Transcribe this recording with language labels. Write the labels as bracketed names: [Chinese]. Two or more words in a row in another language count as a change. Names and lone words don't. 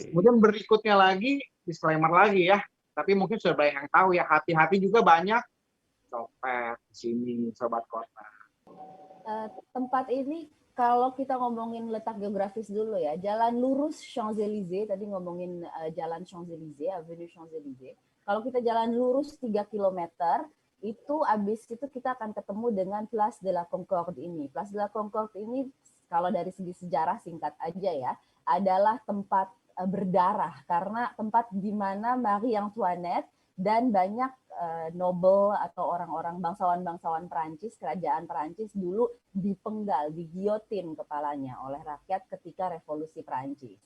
[Indonesian] Kemudian berikutnya lagi disclaimer lagi ya. Tapi mungkin sudah banyak yang tahu ya, hati-hati juga banyak copet di sini, sobat kota. Tempat ini kalau kita ngomongin letak geografis dulu ya, jalan lurus Champs-Élysées, tadi ngomongin jalan Champs-Élysées, Avenue Champs-Élysées. Kalau kita jalan lurus 3 km, itu abis itu kita akan ketemu dengan Place de la Concorde ini. Place de la Concorde ini kalau dari segi sejarah singkat aja ya, adalah tempat berdarah karena tempat di mana Marie Antoinette dan banyak nobel atau orang-orang bangsawan-bangsawan Perancis, kerajaan Perancis dulu dipenggal, digiotin kepalanya oleh rakyat ketika revolusi Perancis.